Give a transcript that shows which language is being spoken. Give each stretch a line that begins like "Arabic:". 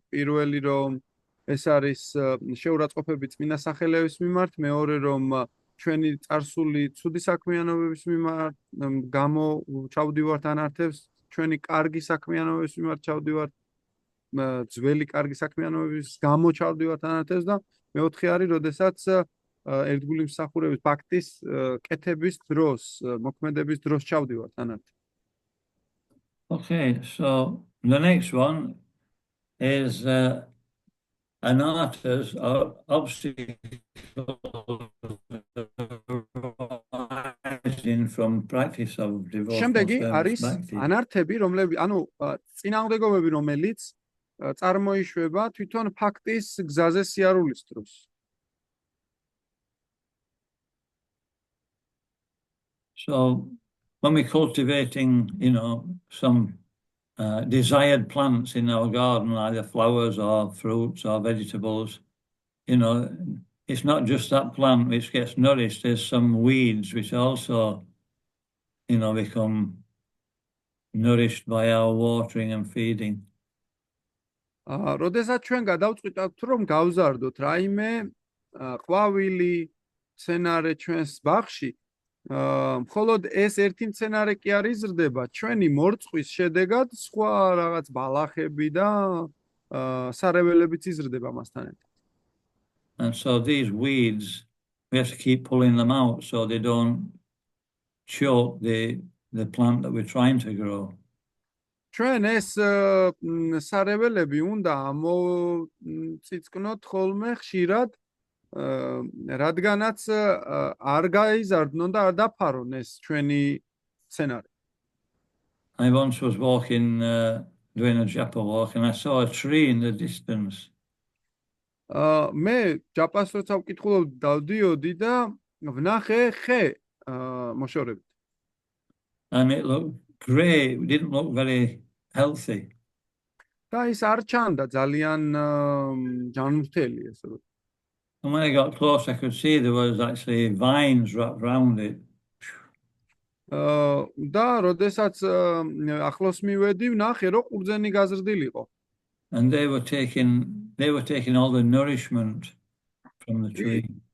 Georgian: პირველი რომ ეს არის შეურაცხყოფები წმინდა სახელების მიმართ, მეორე რომ ჩვენი წარსული ცუდი საქმიანობების მიმართ გამო ჩავდივართ ანართებს, ჩვენი კარგი საქმიანობების მიმართ ჩავდივართ, ძველი კარგი საქმიანობების გამო ჩავდივართ ანართებს და მეოთხე არის, როდესაც ერთგული მსახურების ფაქტის კეთების დროს, მოქმედების დროს ჩავდივართ თანართ.
English: Okay, so the next one is an artist obstacle arising from practice of devotional
Georgian: შემდეგი
English: service
Georgian: არის
English: bhakti.
Georgian: ანართები, წინააღმდეგობები, რომელიც წარმოიშვება თვითონ ფაქტის გზაზე სიარულის დროს.
English: So when we're cultivating, some desired plants in our garden, either flowers or fruits or vegetables, it's not just that plant which gets nourished. There's some weeds which also, become nourished by our watering and feeding.
Georgian: როდესაც ჩვენ გადავწყვიტავთ, რომ გავზარდოთ რაიმე ყვავილი, მცენარე ჩვენს ბაღში, მხოლოდ ეს ერთი მცენარე კი არ იზრდება, ჩვენი მორწყვის შედეგად სხვა რაღაც ბალახები და სარეველებიც იზრდება მასთან ერთად.
English: And so these weeds, we have to keep pulling them out so they don't choke the plant that we're trying to grow.
Georgian: ჩვენ ეს სარეველები უნდა მოვწიწკნოთ ხოლმე ხშირად, რადგანაც არ გაიზარდნონ და არ დაფარონ ეს ჩვენი მცენარე.
English: I once was walking, doing a japa walk, and I saw a tree in the distance.
Georgian: მე ჯაპას როცა ვკითხულობდი, დავდიოდი და ვნახე ხე მოშორებით.
English: And it looked grey, it didn't look very healthy.
Georgian: და ის არ ჩანდა ძალიან ჯანმრთელი, ესე რომ.
English: And when I got close, I could see there was actually vines wrapped around it.
Georgian: და როდესაც ახლოს მივედი, ვნახე რომ ყურძენი გაზრდილიყო.
English: And they were taking all the nourishment from the tree.